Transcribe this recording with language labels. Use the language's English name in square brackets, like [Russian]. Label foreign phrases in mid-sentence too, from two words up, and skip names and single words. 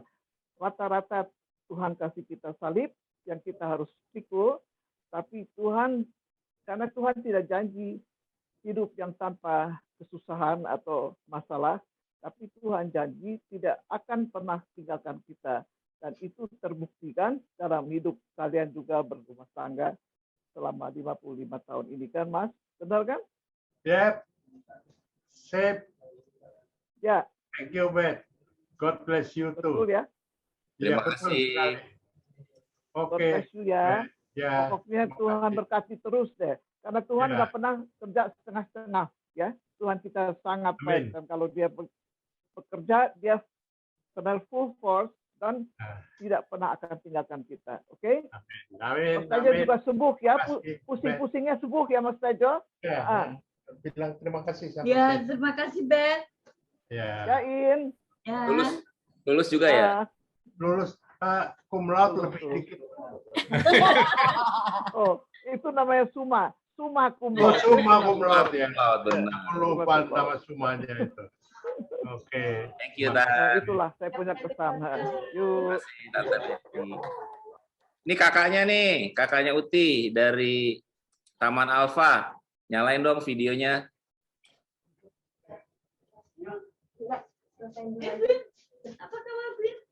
[Indonesian] Rata-rata Tuhan kasih kita salib yang kita harus pikul, tapi karena Tuhan tidak janji hidup yang tanpa kesusahan atau masalah, tapi Tuhan janji tidak akan pernah tinggalkan kita. Dan itu terbuktikan dalam hidup kalian juga berumah tangga selama 55 tahun ini kan, Mas? Benar kan? Yep. Sip. Ya. [English] Thank you, Ben. God bless you too. [Indonesian] Betul ya. Terima kasih. [English] God bless you ya. [Indonesian] Pokoknya Tuhan berkati terus deh. Karena Tuhan nggak pernah kerja setengah-setengah ya. Tuhan kita sangat baik, dan kalau dia bekerja dia benar [English] full force [Indonesian] dan tidak pernah akan tinggalkan kita. Oke? Amin. Mas Tejo juga sembuh ya. Pusing-pusingnya sembuh ya Mas Tejo. Bilang terima kasih sama Ya, terima kasih Ben. Ya. In. Lulus juga ya? Lulus [Latin] cum laude [Indonesian] lebih dikit. Oh, itu namanya Suma. [Latin] Suma cum [Indonesian] Oh, [Latin] laude. Suma cum laude ya. [Indonesian] Benar. Aku lupa nama sumanya itu. Oke. [English] Thank you, [Indonesian] Itulah saya punya kesan. Yuk. Ini kakaknya Uti dari Taman Alfa. Nyalain dong videonya. Apa kabar, Bin?